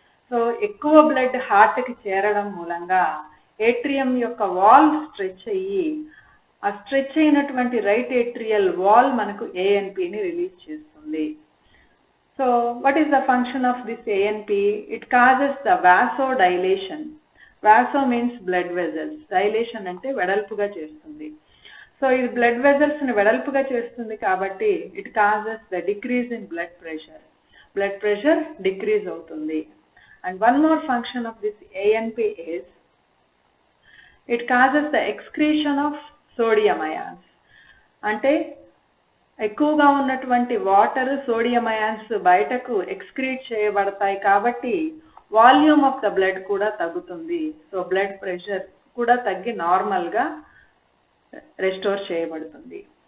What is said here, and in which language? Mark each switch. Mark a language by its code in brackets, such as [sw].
[te] So ఎక్కువ blood heart కి చేరడం మూలంగా ఏట్రియం యొక్క వాల్ స్ట్రెచ్ అయ్యి ఆ స్ట్రెచ్ అయినటువంటి రైట్ ఏట్రియల్ వాల్ మనకు ఏఎన్పిని రిలీజ్ చేస్తుంది. [en] So what is the function of this ANP? It causes the vasodilation. Vaso means blood vessels. [te] Dilation అంటే వెడల్పుగా చేస్తుంది. సో ఇది బ్లడ్ వెజల్స్ ని వెడల్పుగా చేస్తుంది కాబట్టి [en] it causes the decrease in blood pressure. Blood pressure decrease అవుతుంది. And one more function of this ANP is it causes the excretion of sodium ions. [te] అంటే ఎక్కువగా ఉన్నటువంటి వాటర్ సోడియం అయాన్స్ బయటకు ఎక్స్క్రీట్ చేయబడతాయి కాబట్టి వాల్యూమ్ ఆఫ్ ద బ్లడ్ కూడా తగ్గుతుంది. So blood pressure కూడా తగ్గి నార్మల్గా రెస్టోర్ చేయబడుతుంది.